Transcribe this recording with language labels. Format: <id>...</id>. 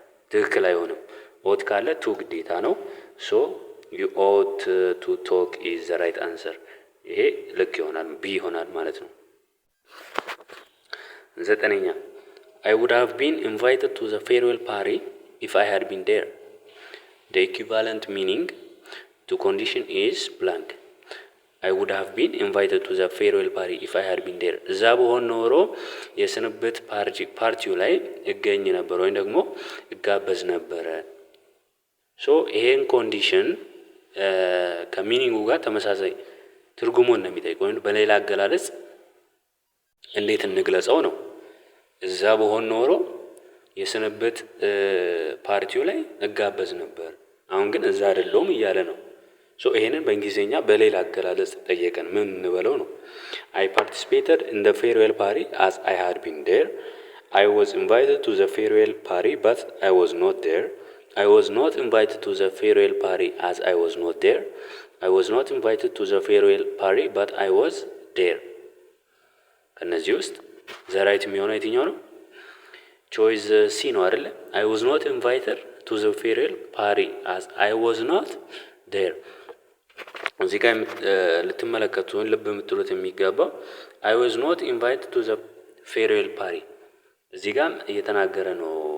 <am>ትክክል አይሆንም።</am> <en>ought</en> <am>ካለ ቱ ግዴታ ነው።</am> <en>so you ought to talk is the right answer።</en> <am>ይሄ ልክ ይሆናል፣ ቢ ይሆናል ማለት ነው። 9ኛ</am> <en>I would have been invited to the farewell party if I had been there. The equivalent meaning to condition is blank. I would have been invited to the farewell party if I had been there.</en> <am>እዛ በሆን ኖሮ የስንብት ፓርቲው ላይ እገኝ ነበር ወይም ደግሞ እጋበዝ ነበረ። ሶ ይሄን ኮንዲሽን ከሚኒንጉ ጋር ተመሳሳይ ትርጉሙን ነው የሚጠይቀው። ወይም በሌላ አገላለጽ እንዴት እንግለጸው ነው። እዛ በሆን ኖሮ የስንብት ፓርቲው ላይ እጋበዝ ነበር፣ አሁን ግን እዛ አይደለሁም እያለ ነው። ሶ ይሄንን በእንግሊዝኛ በሌላ አገላለጽ ጠየቀን ምን እንበለው ነው?</am> <en>I participated in the farewell party as I had been there. I was invited to the farewell party but I was not there. I was not invited to the farewell party as I was not there. I was not invited to the farewell party but I was there.</en> <am>ከነዚህ ውስጥ ዘ ራይት የሚሆነው የትኛው ነው? ቾይስ ሲ ነው አይደለ?</am> <en>I was not invited to the farewell party as I was not there።</en> <am>እዚህ ጋር ልትመለከቱ ልብ የምትሉት የሚገባው</am> <en>I was not invited to the farewell party</en> <am>እዚህ ጋር እየተናገረ ነው</am>